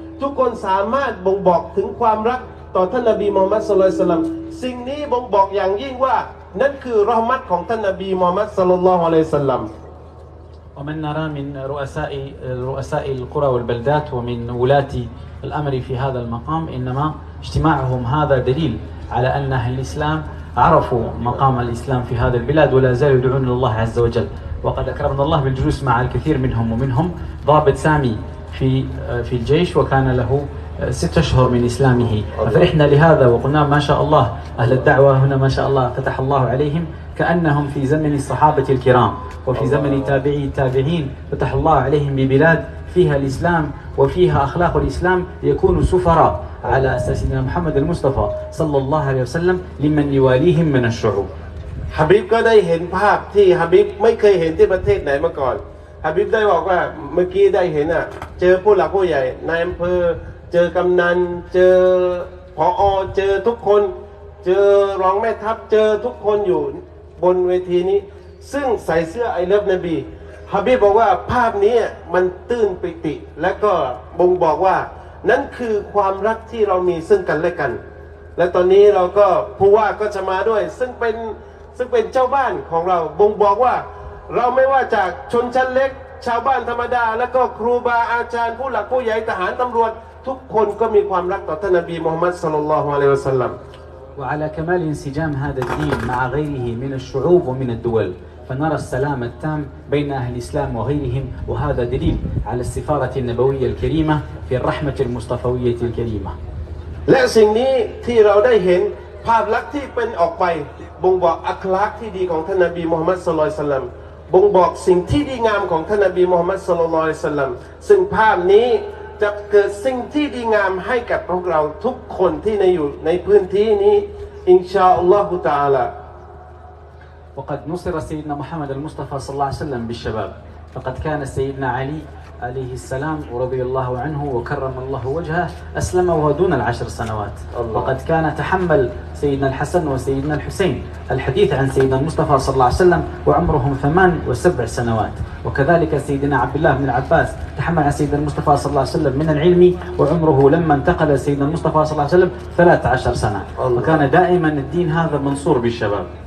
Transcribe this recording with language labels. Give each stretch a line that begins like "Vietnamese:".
Thai: ทุกคนสามารถบ่งบอกถึงความรักต่อท่านนบีมุฮัมมัดศ็อลลัลลอฮุอะลัยฮิวะซัลลัมสิ่งนี้บ่งบอกอย่างยิ่งว่านั่นคือเราะห์มัตของท่านนบีมุฮัมมัดศ็อลลัลลอฮุอะลัยฮิวะซัลลัม
Arabic: ومن نرى من رؤساء القرى والبلدات ومن ولاة الأمر في هذا المقام، إنما اجتماعهم هذا دليل على أن أهل الإسلام عرفوا مقام الإسلام في هذا البلاد ولا زالوا يدعون إلى الله عز وجل. وقد أكرمنا الله بالجلوس مع الكثير منهم، ومنهم ضابط سامي في الجيش وكان له 6 أشهر من إسلامه، ففرحنا لهذا وقلنا ما شاء الله أهل الدعوة هنا ما شاء الله فتح الله عليهم كأنهم في زمن الصحابة الكرام وفي زمن تابعي التابعين، فتح الله عليهم ببلاد فيها الإسلام وفيها أخلاق الإسلام، يكون سفراء على أساس سيدنا محمد المصطفى صلى الله عليه وسلم لمن يواليهم من الشعوب.
Thai: ฮะบิบก็ได้เห็นภาพที่ฮะบิบไม่เคยเห็นที่ประเทศไหนมาก่อนฮะบิบได้บอกว่าเมื่อกี้ได้เห็นเจอผู้หลักผู้ใหญ่นายอำเภอเจอกำนันเจอผอ. เจอทุกคนเจอรองแม่ทัพเจอทุกคนอยู่บนเวทีนี้ซึ่งใส่เสื้อไอเลิฟนบีฮะบิบบอกว่าภาพนี้มันตื้นปิติและก็บ่งบอกว่านั่นคือความรักที่เรามีซึ่งกันและกันและตอนนี้เราก็ผู้ว่าก็จะมาด้วยซึ่งเป็ นเจ้าบ้านของเราบ่งบอกว่าเราไม่ว่าจากชนชั้นเล็กชาวบ้านธรรมดาแล้วก็ครูบาอาจารย์ผู้หลักผู้ใหญ่ทหารตำรวจทุกคนก็มีความรักต่อท่านนบีมุฮัมมัดศ็อลลัลลอฮุอะลัยฮิวะซัลลัม
Arabic: وعلى كمال انسجام هذا الدين مع غيره من الشعوب ومن الدول، فنرى السلام التام بين أهل الإسلام وغيرهم، وهذا دليل على السفارة النبوية الكريمة في الرحمة المصطفوية الكريمة.
Thai: และสิ่งนี้ที่เราได้เห็นภาพลักษณ์ที่เป็นออกไปบ่งบอกอัคลักษณ์ที่ดีของท่านนบีมุฮัมมัดศ็อลลัลลอฮุอะลัยฮิวะซัลลัมบ่งบอกสิ่งที่ดีงามของท่านนบีมุฮัมมัดศ็อลลัลลอฮุอะลัยฮิวะซัลลัมซึ่งภาพนี้จะเกิดสิ่งที่ดีงามให้กับพวกเราทุกคนที่อยู่ในพื้นที่นี้อินชาอัลลอฮุตะอาลา
Arabic: وقد نصر سيدنا محمد المصطفى صلى الله عليه وسلم بالشباب، فقد كان سيدنا علي عليه السلام ورضي الله عنه وكرم الله وجهه أسلم وهو دون ال10 سنوات، وقد كان تحمل سيدنا الحسن وسيدنا الحسين الحديث عن سيدنا المصطفى صلى الله عليه وسلم وعمرهم 8 و7 سنوات، وكذلك سيدنا عبد الله بن العباس تحمل عن سيدنا المصطفى صلى الله عليه وسلم من العلم وعمره لما انتقل سيدنا المصطفى صلى الله عليه وسلم 13 سنة، وكان دائما الدين هذا منصور بالشباب.